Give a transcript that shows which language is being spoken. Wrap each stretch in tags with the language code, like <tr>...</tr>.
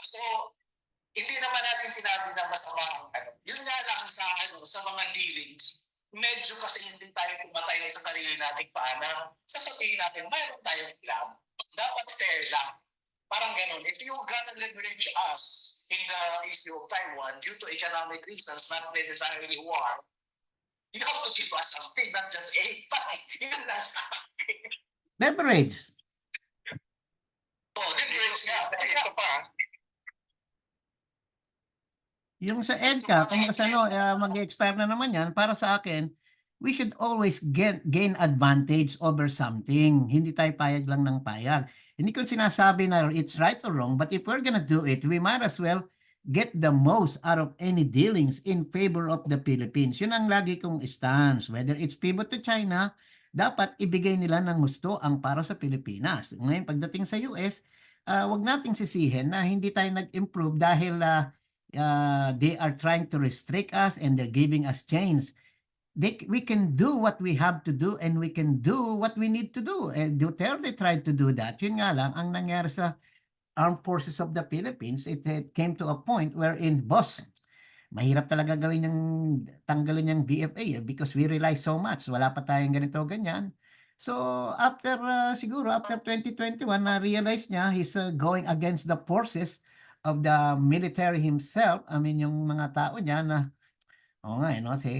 <tl>So, hindi naman natin sinabi na masama ang Yun nga lang sa mga dealings, medyo kasi hindi tayo pumatay sa sarili nating paanan. Sasabihin natin, mayroon tayong plan. Dapat fair lang. Parang ganun.</tl> <en>If you're gonna leverage us in the issue of Taiwan due to economic reasons, not necessarily war, you have to give us something, not just aid.</en> <tl>Yun lang sa akin.</tl> <en>Leverage.</en> <tl>Leverage nga. Ito pa. Yung sa EDCA, kung mag-expire na naman yan, para sa akin,</tl> <en>we should always gain advantage over something.</en> <tl>Hindi tayo payag lang ng payag. Hindi ko sinasabi na</tl> <en>it's right or wrong, but if we're gonna do it, we might as well get the most out of any dealings in favor of the Philippines.</en> <tl>Yun ang lagi kong stance.</tl> <en>Whether it's pivot to China,</en> <tl>dapat ibigay nila ng gusto ang para sa Pilipinas. Ngayon, pagdating sa US, wag nating sisihin na hindi tayo nag-improve dahil</tl> <en>they are trying to restrict us and they're giving us chains. We can do what we have to do and we can do what we need to do. And Duterte tried to do that.</en> <tl>Yun nga lang, ang nangyari sa</tl> <en>Armed Forces of the Philippines, it came to a point wherein, boss,</en> <tl>mahirap talaga gawin yung tanggalin yung</tl> <en>BFA because we rely so much.</en> <tl>Wala pa tayong ganito, ganyan.</tl> <en>So, after, siguro, after 2021, na-realize niya he's going against the forces of the military himself. I mean,</en> <tl>yung mga tao niya na oo nga, no?</tl>